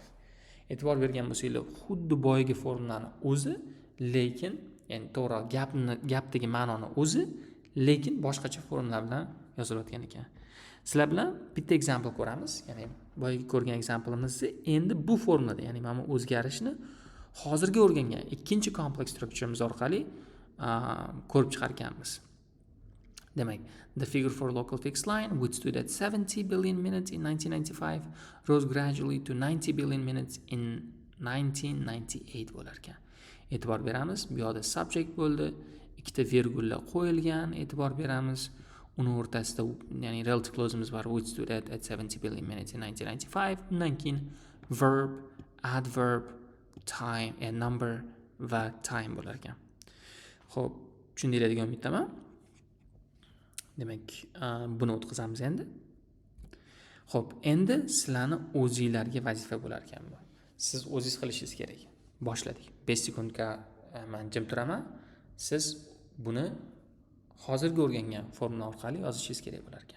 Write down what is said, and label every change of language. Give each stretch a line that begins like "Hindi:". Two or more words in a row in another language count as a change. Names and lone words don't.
Uzbek: E'tibor bergan bo'lsanglar, xuddi boyagi formulani o'zi, lekin ya'ni to'g'ri gapdagi ma'noni o'zi, lekin boshqacha formula bilan yozilayotgan ekan. Sizlar bilan bitta example ko'ramiz. Ya'ni boyagi ko'rgan example'imizni endi bu formulada, ya'ni mana bu o'zgarishni hozirgi o'rgangan ikkinchi
English: complex structure'imiz
Uzbek: orqali ko'rib chiqarganmiz. Demak,
English: the figure for local fixed line, which stood at 70 billion minutes in 1995, rose gradually to 90 billion minutes in 1998
Uzbek: bo'lar ekan. E'tibor beramiz, bu yerda subject bo'ldi, ikkita virgullar qo'yilgan, e'tibor beramiz. Uni o'rtasida, ya'ni relative clause'imiz bor,
English: which stood at 70 billion minutes in 1995.
Uzbek: Undan keyin verb, adverb, time, number va time bo'lar ekan. Xo'p, tushundinglar degan umiddaman. Demak, buni o'tkazamiz endi. Xo'p, endi sizlarni o'zingizlarga vazifa bo'lar ekan bu. Siz o'zingiz qilishingiz kerak. Boshladik. 5 sekundga men jim turaman. Siz buni hozirgi o'rgangan formula orqali yozishingiz kerak bo'lar ekan.